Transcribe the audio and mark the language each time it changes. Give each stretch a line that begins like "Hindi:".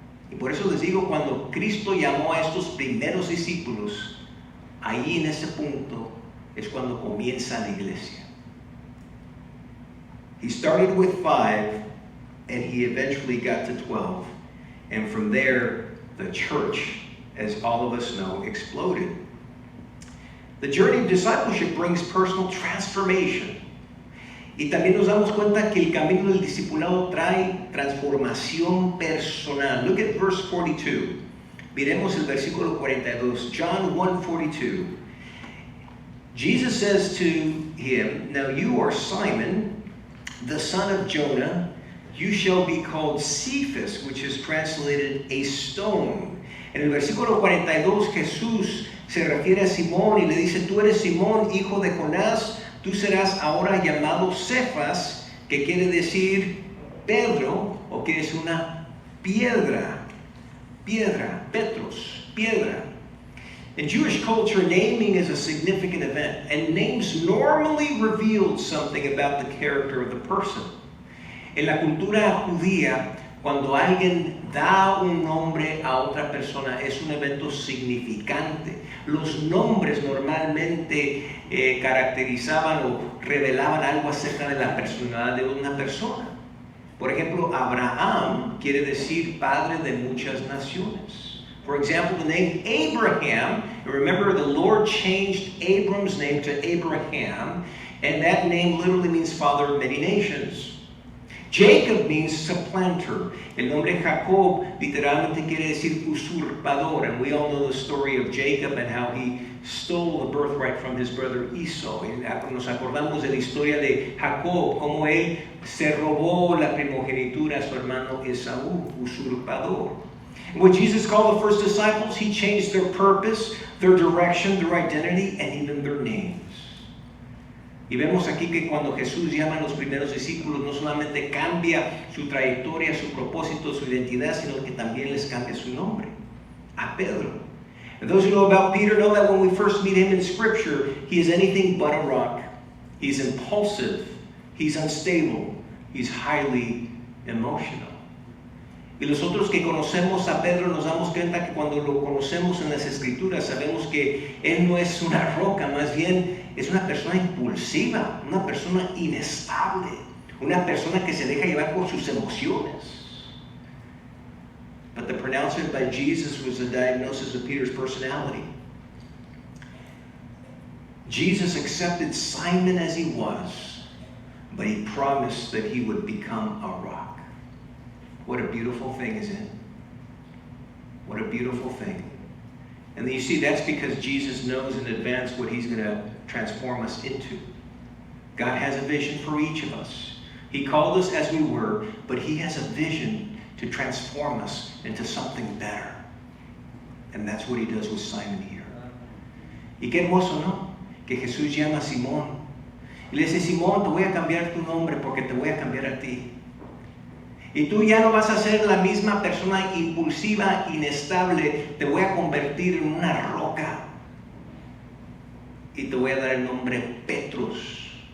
Spanish: Y por eso les digo, cuando Cristo llamó a estos primeros discípulos, ahí en ese punto es cuando comienza la iglesia.
English: He started with 5, and he eventually got to 12. And from there, the church, as all of us know, exploded. The journey of discipleship brings personal transformation.
Spanish: Y también nos damos cuenta que el camino del discipulado trae transformación personal.
English: Look at verse 42.
Spanish: Miremos el versículo 42.
English: John 1:42. Jesus says to him, "Now you are Simon, the son of Jonah. You shall be called Cephas," which is translated a stone.
Spanish: En el versículo 42, Jesús se refiere a Simón y le dice, tú eres Simón, hijo de Jonás, tú serás ahora llamado Cefas, que quiere decir Pedro, o quiere decir una piedra, Petros, piedra.
English: In Jewish culture, naming is a significant event, and names normally revealed something about the character of the person.
Spanish: En la cultura judía, cuando alguien da un nombre a otra persona, es un evento significante. Los nombres normalmente caracterizaban o revelaban algo acerca de la personalidad de una persona. Por ejemplo, Abraham quiere decir padre de muchas naciones.
English: For example, the name Abraham, remember the Lord changed Abram's name to Abraham, and that name literally means father of many nations. Jacob means supplanter.
Spanish: El nombre Jacob literalmente quiere decir usurpador,
English: and we all know the story of Jacob and how he stole the birthright from his brother Esau.
Spanish: Nos acordamos de la historia de Jacob, cómo él se robó la primogenitura a su hermano Esaú, usurpador.
English: When Jesus called the first disciples, he changed their purpose, their direction, their identity, and even their names.
Spanish: Y vemos aquí que cuando Jesús llama a los primeros discípulos, no solamente cambia su trayectoria, su propósito, su identidad, sino que también les cambia su nombre, a Pedro.
English: And those who know about Peter know that when we first meet him in Scripture, he is anything but a rock. He's impulsive, he's unstable, he's highly emotional. Y los otros que conocemos a Pedro nos damos cuenta que cuando lo conocemos en las Escrituras sabemos que él no es una roca, más bien es una persona impulsiva, una persona inestable, una persona que se deja llevar por sus emociones. But the pronouncement by Jesus was a diagnosis of Peter's personality. Jesus accepted Simon as he was, but he promised that he would become a rock. What a beautiful thing, isn't it? What a beautiful thing. And then you see that's because Jesus knows in advance what he's going to transform us into. God has a vision for each of us. He called us as we were, but he has a vision to transform us into something better. And that's what he does with Simon here.
Spanish: Y qué hermoso, ¿no? Que Jesús llama a Simón. Y le dice, Simón, te voy a cambiar tu nombre porque te voy a cambiar a ti. Y tú ya no vas a ser la misma persona impulsiva, inestable. Te voy a convertir en una roca. Y te voy a dar el nombre Petros.